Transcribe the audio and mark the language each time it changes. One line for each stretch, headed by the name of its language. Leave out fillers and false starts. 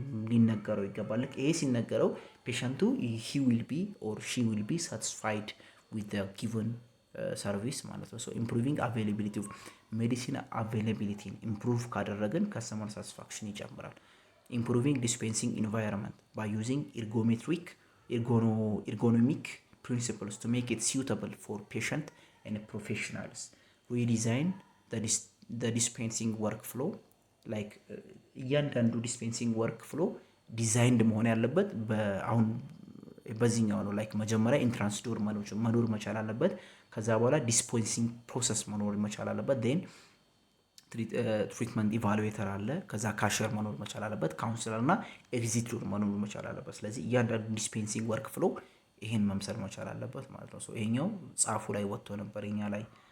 Amharic: ሊነገረው ይገባል። ይሄ ሲነገረው ፔሸንቱ
English: he will be or she will be satisfied with the given service ማለት ነው። so improving availability of medicine availability improve ካደረግን customer satisfaction ይጨምራል። improving dispensing environment by using ergonomic principles to make it suitable for patient and professionals. Redesign the dispensing workflow, like እያንዳንዱ dispensing workflow ዲዛይንድ
Amharic: መሆን ያለበት በአሁን በዚህኛው ነው ላይክ መጀመሪያ ኢንትራንስ ዶር መኖር መቻል አለበት። ከዛ በኋላ ዲስፖንሲንግ ፕሮሰስ መኖር መቻል አለበት። ዴን ትሪትመንት ኢቫሉዌተር አለ። ከዛ ካሸር መኖር መቻል አለበት። ካውንስለር እና ኤግዚት ዶር መኖር መቻል አለበት። ስለዚህ እያንዳንዱ ዲስፔንሲንግ ወርክ ፍሎ ይሄን መምሰል መቻል አለበት ማለት ነው። ይሄኛው ጻፉ ላይ ወጥቶ ነበር እኛ ላይ